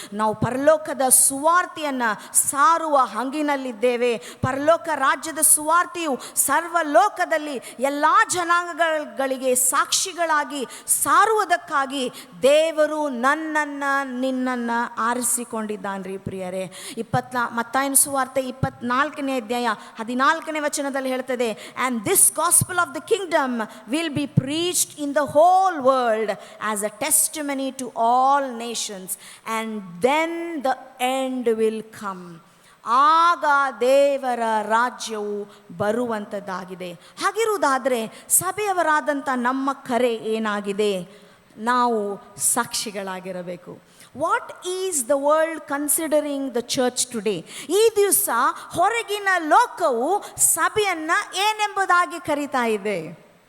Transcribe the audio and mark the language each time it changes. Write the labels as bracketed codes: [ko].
[kn] ನಾವು ಪರಲೋಕದ ಸುವಾರ್ತೆಯನ್ನು ಸಾರುವ ಹಂಗಿನಲ್ಲಿದ್ದೇವೆ. ಪರಲೋಕ ರಾಜ್ಯದ ಸುವಾರ್ತೆಯು ಸರ್ವಲೋಕದಲ್ಲಿ ಎಲ್ಲ ಜನಾಂಗಗಳಿಗೆ ಸಾಕ್ಷಿಗಳಾಗಿ ಸಾರುವುದಕ್ಕಾಗಿ ದೇವರು ನನ್ನನ್ನು ನಿನ್ನನ್ನು ಆರಿಸಿಕೊಂಡಿದ್ದಾನ್ರಿ ಪ್ರಿಯರೇ. ಮತ್ತಾಯನ ಸುವಾರ್ತೆ 24ನೇ ಅಧ್ಯಾಯ 14ನೇ ವಚನದಲ್ಲಿ ಹೇಳ್ತದೆ, [en] and this gospel of the kingdom will be preached in the whole world as a testimony to all nations, and then the end will come. [kn] ಆಗ ದೇವರ ರಾಜ್ಯವು ಬರುವಂಥದ್ದಾಗಿದೆ. ಹಾಗಿರುವುದಾದರೆ ಸಭೆಯವರಾದಂಥ ನಮ್ಮ ಕರೆ ಏನಾಗಿದೆ? ನಾವು ಸಾಕ್ಷಿಗಳಾಗಿರಬೇಕು. [en] What is the world considering the church today? [kn] ಈ ದಿವಸ ಹೊರಗಿನ ಲೋಕವು ಸಭೆಯನ್ನು ಏನೆಂಬುದಾಗಿ ಕರೀತಾ ಇದೆ?